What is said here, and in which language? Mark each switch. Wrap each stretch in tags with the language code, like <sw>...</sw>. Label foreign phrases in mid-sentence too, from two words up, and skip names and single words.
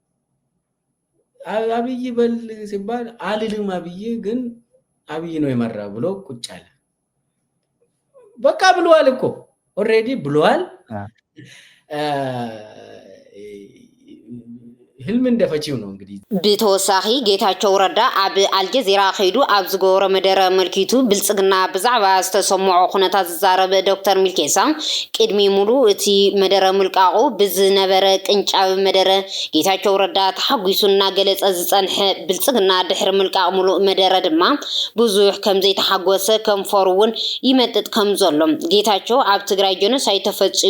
<am>አብይ በል ሲባል አልልም አብይ ግን አብይ ነው የመራ ብሎ ቁጭ አለ። በቃ ብሏል እኮ ኦሬዲ ብሏል። ህልም እንደፈቺው ነው እንግዲህ</am> <ti>ብተወሳኺ ጌታቸው ረዳ ኣብ አልጀዚራ ኸይዱ ኣብ ዝገበሮ መደረ መልኪቱ ብልጽግና ብዛዕባ ዝተሰምዖ ኩነታት ዝዛረበ ዶክተር ሚልኬሳ ቅድሚ ሙሉ እቲ መደረ ምልቃቑ ብዝነበረ ቅንጫብ መደረ ጌታቸው ረዳ ተሓጒሱ እናገለጸ ዝጸንሐ ብልጽግና ድሕሪ ምልቃቕ ሙሉእ መደረ ድማ ብዙሕ ከም ዘይተሓጎሰ ከንፈሩ እውን ይመጥጥ ከም ዘሎ ጌታቸው ኣብ ትግራይ ጀኖሳይድ ተፈጺሙ</ti>